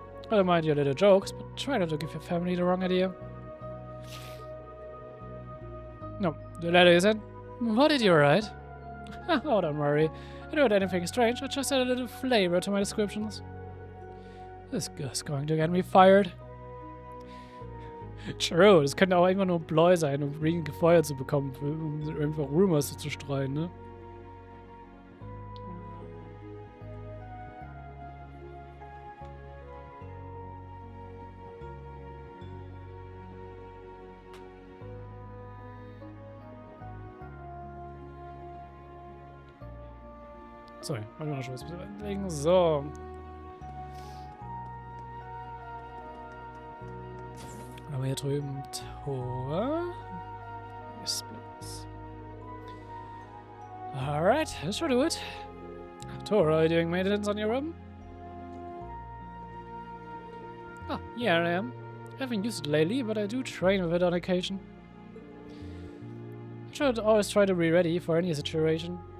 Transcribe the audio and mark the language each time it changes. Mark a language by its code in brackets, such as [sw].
[en] I don't mind your little jokes, but try not to give your family the wrong idea. No, the letter isn't. What did you write? Oh, don't worry. I don't write anything strange, I just add a little flavor to my descriptions. This guy's going to get me fired. [de] True, das könnte auch einfach nur ein Ploy sein, um Regan gefeuert zu bekommen, um einfach Rumors zu streuen, ne? Sorry, warte mal, schon was überlegen. So. Haben wir hier drüben Tor. [en] Splits. Alright, that should do it. Tor, are you doing maintenance on your room? Oh, yeah, I am. I haven't used it lately, but I do train with it on occasion. I should always try to be ready for any situation.